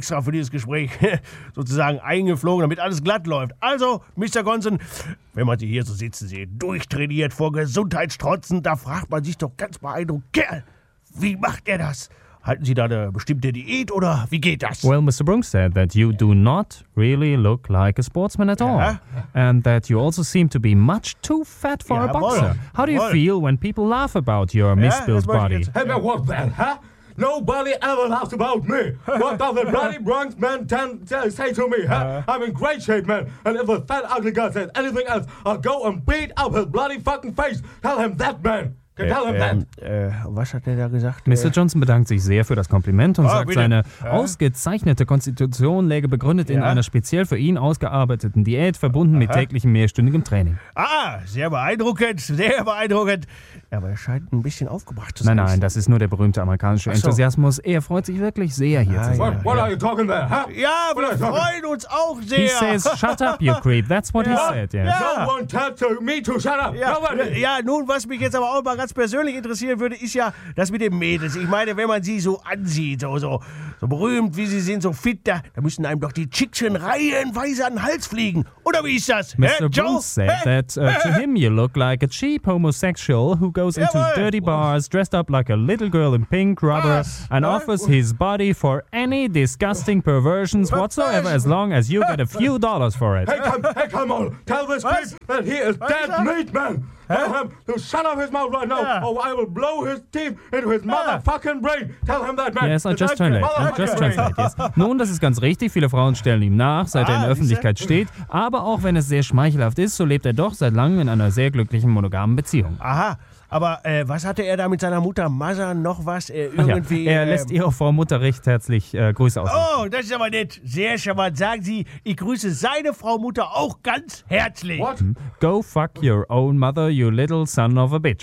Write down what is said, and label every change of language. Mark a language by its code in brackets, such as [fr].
[de] Extra für dieses Gespräch sozusagen eingeflogen, damit alles glatt läuft. Also, Mr. Gonson, wenn man Sie hier so sitzen sieht, durchtrainiert, vor Gesundheitstrotzen, da fragt man sich doch ganz beeindruckt, Kerl, wie macht er das? Halten Sie da eine bestimmte Diät oder wie geht das? [en] Well, Mr. Brooks said that you do not really look like a sportsman at all. And that you also seem to be much too fat for a boxer. How do you feel when people laugh about your misbuilt body? What the hell, huh? Nobody ever laughs about me. What does the bloody Bronx man say to me, huh? I'm in great shape, man. And if a fat ugly guy says anything else, I'll go and beat up his bloody fucking face. Tell him that, man. [de] Was hat er da gesagt? Mr. Johnson bedankt sich sehr für das Kompliment und sagt, seine ausgezeichnete Konstitution läge begründet in einer speziell für ihn ausgearbeiteten Diät, verbunden mit täglichem mehrstündigem Training. Ah, sehr beeindruckend, sehr beeindruckend. Aber er scheint ein bisschen aufgebracht zu sein. Nein, das ist nur der berühmte amerikanische Enthusiasmus. Er freut sich wirklich sehr, hier zu sein. [en] What are you talking about? Huh? [de] Ja, wir freuen uns auch sehr. [en] He says, shut up, you creep. That's what he said. Yeah. No one tells to me to shut up. [de] Ja, nun, was mich jetzt aber auch mal ganz persönlich interessieren würde, ist ja das mit den Mädels. Ich meine, wenn man sie so ansieht, so berühmt wie sie sind, so fit, da müssen einem doch die Chickchen reihenweise an den Hals fliegen. Oder wie ist das? [en] Mr. Bruce said that to him you look like a cheap homosexual who goes into dirty bars, dressed up like a little girl in pink rubber, and offers his body for any disgusting perversions whatsoever, as long as you get a few dollars for it. Hey, come on, tell this creep that he is dead meat, man. Tell him to shut up his mouth right now, or I will blow his teeth into his motherfucking brain. Tell him that, man. Yes, I just translate. [de] Nun, das ist ganz richtig. Viele Frauen stellen ihm nach, seit er in der Öffentlichkeit steht. Aber auch wenn es sehr schmeichelhaft ist, so lebt er doch seit langem in einer sehr glücklichen monogamen Beziehung. Aha. Aber was hatte er da mit seiner Mutter Maza noch was irgendwie? Ja, er lässt ihre Frau Mutter recht herzlich Grüße aus. Oh, das ist aber nett. Sehr charmant. Sagen Sie, ich grüße seine Frau Mutter auch ganz herzlich. [en] What? Go fuck your own mother, you little son of a bitch.